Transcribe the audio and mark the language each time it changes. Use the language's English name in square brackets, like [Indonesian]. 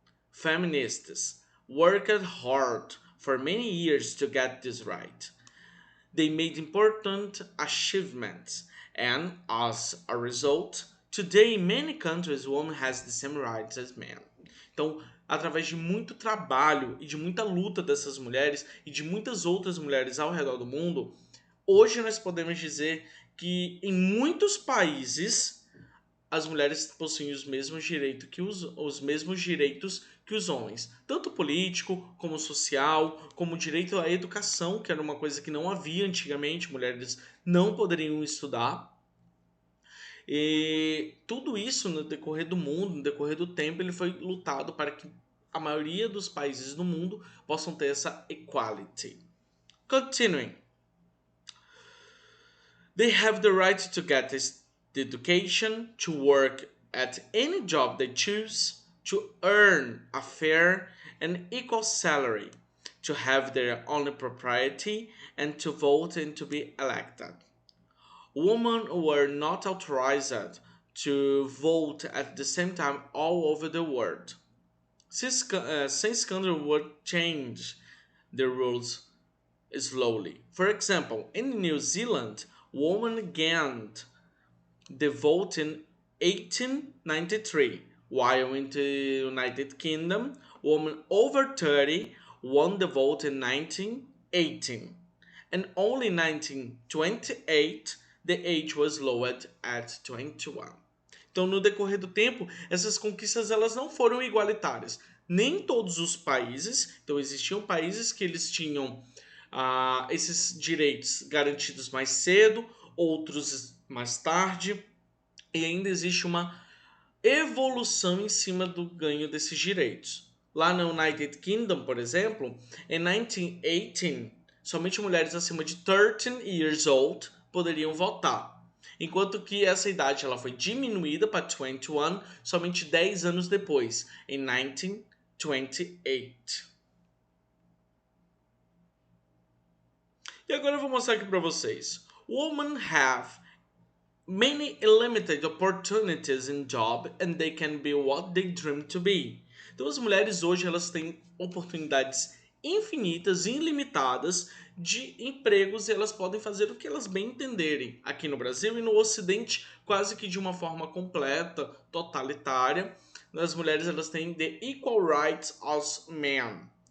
[English] Feminists worked hard for many years to get this right. They made important achievements, and as a result, today in many countries women has the same rights as men. [Portuguese] Então, através de muito trabalho e de muita luta dessas mulheres e de muitas outras mulheres ao redor do mundo, hoje nós podemos dizer que em muitos países as mulheres possuem os mesmos direitos que os homens, tanto político, como social, como direito à educação, que era uma coisa que não havia antigamente, mulheres não poderiam estudar. E tudo isso no decorrer do mundo, no decorrer do tempo, ele foi lutado para que a maioria dos países do mundo possam ter essa equality. [English] Continuing. They have the right to get the education, to work at any job they choose, to earn a fair and equal salary, to have their own property, and to vote and to be elected. Women were not authorized to vote at the same time all over the world. Since scandal would change the rules slowly. For example, in New Zealand, women gained the vote in 1893, while in the United Kingdom, women over 30 won the vote in 1918, and only in 1928 the age was lowered at 21. [Portuguese] Então, no decorrer do tempo, essas conquistas elas não foram igualitárias. Nem todos os países, então existiam países que eles tinham esses direitos garantidos mais cedo, outros mais tarde, e ainda existe uma evolução em cima do ganho desses direitos. Lá no United Kingdom, por exemplo, em 1918, somente mulheres acima de 13 years old poderiam votar. Enquanto que essa idade ela foi diminuída para 21 somente 10 anos depois, em 1928. E agora eu vou mostrar aqui para vocês. [English] Women have many limited opportunities in job and they can be what they dream to be. [Portuguese] Então as mulheres hoje elas têm oportunidades infinitas, ilimitadas de empregos e elas podem fazer o que elas bem entenderem. Aqui no Brasil e no Ocidente, quase que de uma forma completa, totalitária, as mulheres elas têm the equal rights as men.